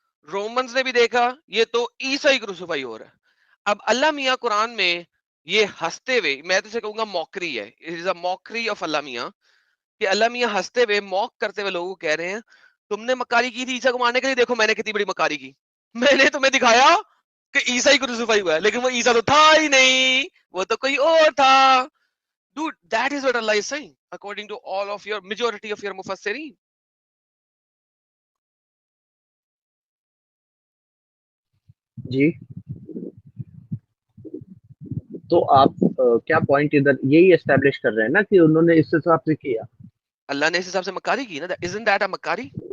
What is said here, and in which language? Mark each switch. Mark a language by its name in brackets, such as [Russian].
[Urdu] Romans نے بھی دیکھا یہ تو عیسیٰ ہی کروسیفائی ہو رہا ہے. اب اللہ میاں قرآن میں یہ ہنستے ہوئے, میں تو اسے کہوں گا موکری ہے, [English] it is a mockery of [Urdu] اللہ میاں, کہ اللہ میاں ہنستے ہوئے موک کرتے ہوئے لوگوں کو کہہ رہے ہیں تم نے مکاری کی تھی عیسیٰ کو مارنے کے لیے, دیکھو میں نے کتنی بڑی مکاری کی, میں نے تمہیں دکھایا کہ عیسیٰ ہی کروسیفائی ہوا ہے, لیکن وہ عیسیٰ تو تھا ہی نہیں, وہ تو کوئی اور تھا. [English] Dude, that is what Allah is saying according to all of your majority of your mufassirin. [Urdu] جی, تو آپ کیا پوائنٹ ادھر یہی اسٹیبلش کر رہے ہیں نا کہ انہوں نے اس حساب سے کیا, اللہ نے اس حساب سے مکاری کی نا, [English] isn't that a [Urdu] مکاری؟